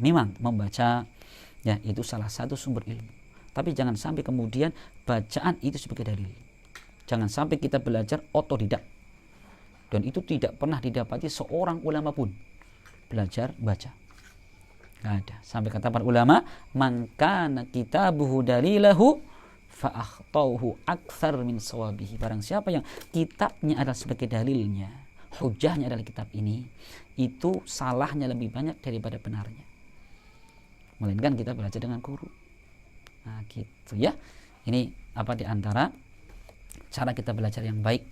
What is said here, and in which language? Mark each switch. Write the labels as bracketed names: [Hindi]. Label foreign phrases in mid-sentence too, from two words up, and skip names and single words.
[Indonesian] Memang membaca ya itu salah satu sumber ilmu. Tapi jangan sampai kemudian bacaan itu sebagai dalil. Jangan sampai kita belajar otodidak. Dan itu tidak pernah didapati seorang ulama pun belajar baca. Nggak ada. Sampai kata para ulama, [Arabic] من كان كتابه دليله فأخطاؤه أكثر من صوابه. [Indonesian] Barang siapa yang kitabnya adalah sebagai dalilnya, hujahnya adalah kitab ini, itu salahnya lebih banyak daripada benarnya. Melainkan kita belajar dengan guru. Nah gitu ya. Ini apa di antara cara kita belajar yang baik.